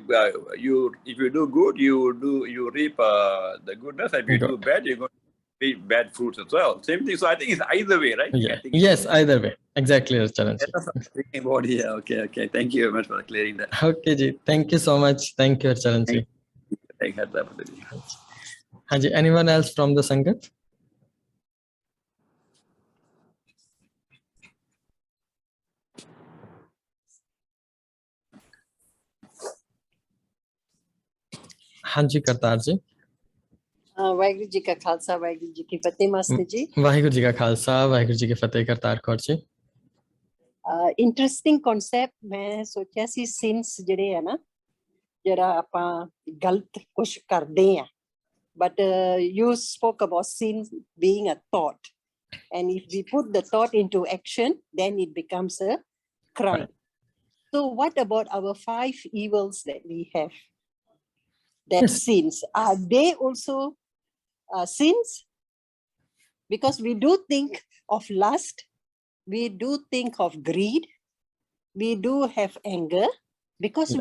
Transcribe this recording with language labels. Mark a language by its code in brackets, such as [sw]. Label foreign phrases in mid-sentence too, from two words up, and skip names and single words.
[en] If you do good, you reap the goodness. If you do bad, you're going to reap bad fruits as well. Same thing. So I think it's either way, right? Yeah. Yes, either way. Exactly, Charanji. That's what I'm thinking about here. Okay. Thank you very much for clearing that. Okay, ji. Thank you so much. Thank you, Charanji. Thank you. [hi] हाँ जी, [en] anyone else from the Sangat? [hi] हाँ जी, करतार जी. [pa] ਵਾਹਿਗੁਰੂ ਜੀ ਕਾ ਖਾਲਸਾ ਵਾਹਿਗੁਰੂ ਜੀ ਕੀ ਫਤਿਹ ਮਾਸਟਰ ਜੀ. ਵਾਹਿਗੁਰੂ ਜੀ ਕਾ ਖਾਲਸਾ ਵਾਹਿਗੁਰੂ ਜੀ ਕੀ ਫਤਿਹ. ਕਰਤਾਰ ਕੌਰ ਜੀ. [en] interesting concept. [pa] ਮੈਂ ਸੋਚਿਆ ਸੀ ਸਿਨਸ ਜਿਹੜੇ ਆ ਨਾ, ਜਿਹੜਾ ਆਪਾਂ ਗਲਤ ਕੁਝ ਕਰਦੇ ਆ, [en] but you spoke about sin being a thought, and if we put the thought into action, then it becomes a crime. Right. So what about our 5 evils that we have, that yes. Sins, are they also sins? Because we do think of lust, we do think of greed, we do have anger, because yes.